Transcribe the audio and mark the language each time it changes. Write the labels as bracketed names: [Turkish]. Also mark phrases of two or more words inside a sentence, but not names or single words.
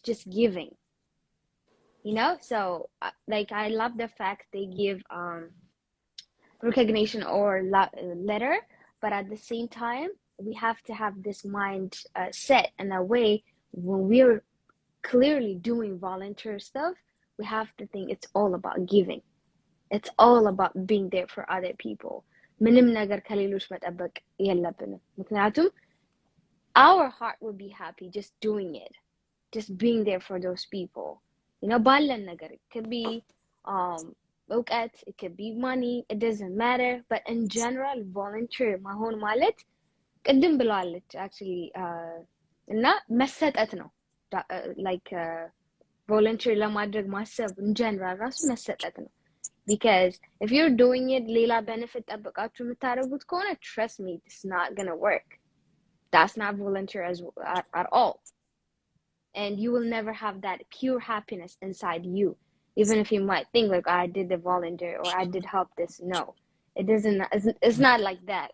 [English] just giving you know so like I love the fact they give recognition or letter but at the same time we have to have this mind set in a way when we're clearly doing volunteer stuff we have to think it's all about giving it's all about being there for other people [Amharic] ምንም ነገር ከሌሎች መጠበቅ የለብንም ምክንያቱም [English] our heart will be happy just doing it just being there for those people you know [Amharic] ባለን ነገር [English] it could be እውቀት it could be money it doesn't matter but in general volunteer [Amharic] መሆን ማለት ቅድም ብለዋለች [English] actually [Amharic] እና መሰጠት ነው [English] like volunteer [Amharic] ለማድረግ ማሰብ [English] in general [Amharic] ራሱ መሰጠት ነው [English] because if you're doing it [Amharic] ሌላ benefit ጠብቃችሁ የምታደርጉት ከሆነ [English] trust me it's not going to work that's not volunteer at all. And you will never have that pure happiness inside you, even if you might think like, I did the volunteer or I did help this. No, it's not like that.